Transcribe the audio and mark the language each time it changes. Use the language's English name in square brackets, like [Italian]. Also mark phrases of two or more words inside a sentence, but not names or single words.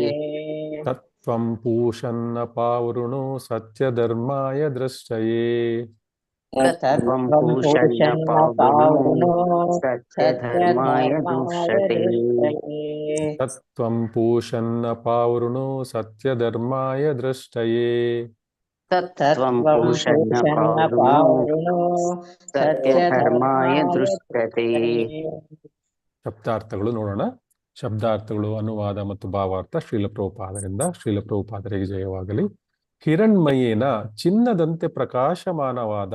[Sanskrit] ತತ್ವಂ ಪೂಷನ್ನ ಪಾವೃಣು ಸತ್ಯಧರ್ಮಾಯ ದೃಷ್ಟಯೇ. ತತ್ವಂ ಪೂಷಣ್ಣ ಪಾವೃಣು ಸತ್ಯಧರ್ಮಾಯ ದೃಷ್ಟಯೇ. ತತ್ವಂ ಪೂಷನ್ನ ಪಾವೃಣು ಸತ್ಯಧರ್ಮಾಯ ದೃಷ್ಟಯೇ. ತತ್ವಂ ಪೂಷಣ್ಣ ಪಾವೃಣು ಸತ್ಯಧರ್ಮಾಯ ದೃಷ್ಟಯೇ. [Kannada] ಶಬ್ದಾರ್ಥಗಳು ನೋಡೋಣ. ಶಬ್ದಾರ್ಥಗಳು, ಅನುವಾದ ಮತ್ತು ಭಾವಾರ್ಥ ಶ್ರೀಲ ಪ್ರಭುಪಾದರಿಂದ. ಶ್ರೀಲ ಪ್ರಭುಪಾದರಿಗೆ ಜಯವಾಗಲಿ. ಹಿರಣ್ಮಯೇನ ಚಿನ್ನದಂತೆ ಪ್ರಕಾಶಮಾನವಾದ.